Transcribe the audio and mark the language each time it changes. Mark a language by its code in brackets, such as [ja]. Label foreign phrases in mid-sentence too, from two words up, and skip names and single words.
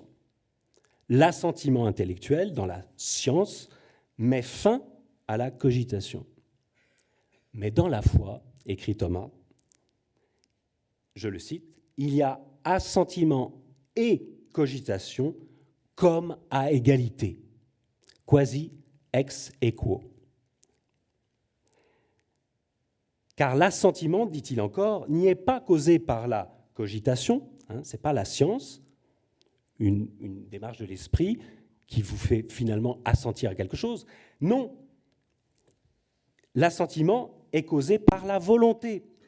[fr] L'assentiment intellectuel dans la science met fin à la cogitation. Mais dans la foi, écrit Thomas, je le cite, il y a assentiment et cogitation comme à égalité, [la] quasi ex aequo. [fr] Car l'assentiment, dit-il encore, n'y est pas causé par la cogitation, ce n'est pas la science, une démarche de l'esprit qui vous fait finalement assentir à quelque chose. Non, l'assentiment est causé par la volonté.